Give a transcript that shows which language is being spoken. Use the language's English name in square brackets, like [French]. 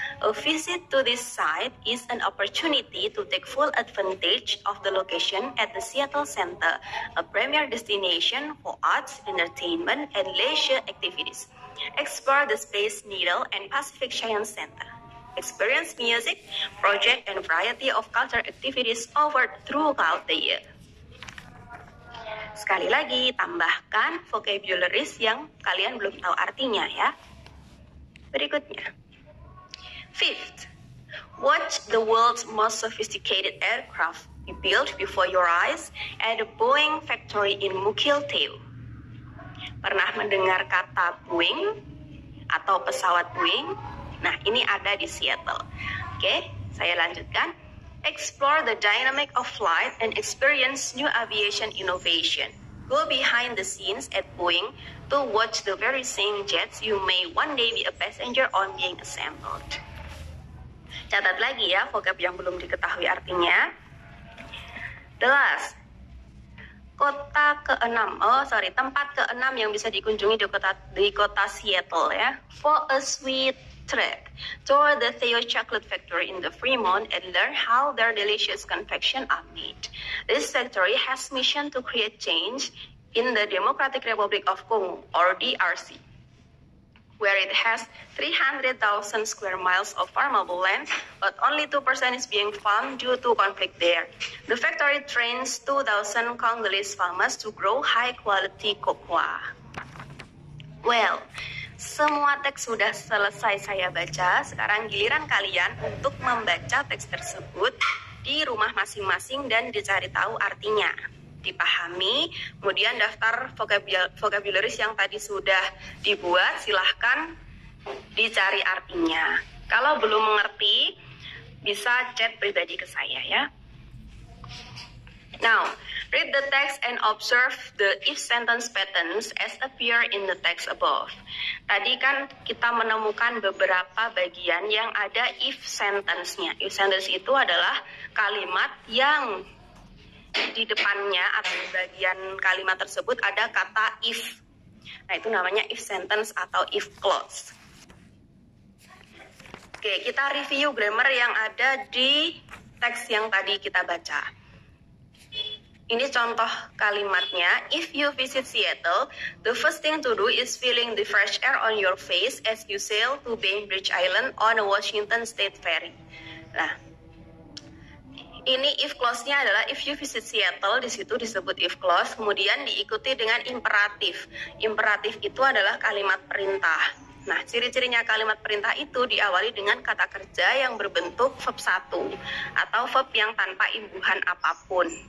[English] A visit to this site is an opportunity to take full advantage of the location at the Seattle Center, a premier destination for arts, entertainment, and leisure activities. Explore the Space Needle and Pacific Science Center. Experience music, project, and variety of cultural activities offered throughout the year. [Indonesian] Sekali lagi, tambahkan vocabularies yang kalian belum tahu artinya ya. Berikutnya. [English] Fifth, watch the world's most sophisticated aircraft be built before your eyes at the Boeing factory in Mukilteo. [Indonesian] Pernah mendengar kata Boeing atau pesawat Boeing? Nah, ini ada di Seattle. Oke, saya lanjutkan. [English] Explore the dynamic of flight and experience new aviation innovation. Go behind the scenes at Boeing to watch the very same jets you may one day be a passenger on being assembled. [Indonesian] Catat lagi ya vocab yang belum diketahui artinya. [English] The last, [Indonesian] tempat keenam yang bisa dikunjungi di kota Seattle ya. [English] For a sweet trek toward the Theo Chocolate Factory in the Fremont and learn how their delicious confection are made. This factory has mission to create change in the Democratic Republic of Congo, or DRC, where it has 300,000 square miles of farmable land, but only 2% is being farmed due to conflict there. The factory trains 2,000 Congolese farmers to grow high-quality cocoa. [Indonesian] Well, semua teks sudah selesai saya baca. Sekarang giliran kalian untuk membaca teks tersebut di rumah masing-masing dan dicari tahu artinya. Dipahami, kemudian daftar vocabularies yang tadi sudah dibuat, silahkan dicari artinya. Kalau belum mengerti, bisa chat pribadi ke saya ya. [English] Now, read the text and observe the if sentence patterns as appear in the text above. [Indonesian] Tadi kan kita menemukan beberapa bagian yang ada if sentence-nya. If sentence itu adalah kalimat yang di depannya atau di bagian kalimat tersebut ada kata if. Nah, itu namanya if sentence atau if clause. Oke, kita review grammar yang ada di teks yang tadi kita baca. Ini contoh kalimatnya. [English] If you visit Seattle, the first thing to do is feeling the fresh air on your face as you sail to Bainbridge Island on a Washington State ferry. [Indonesian] Nah, ini if clause-nya adalah [English] if you visit Seattle, [Indonesian] di situ disebut if clause, kemudian diikuti dengan imperatif. Imperatif itu adalah kalimat perintah. Nah, ciri-cirinya kalimat perintah itu diawali dengan kata kerja yang berbentuk verb 1 atau verb yang tanpa imbuhan apapun.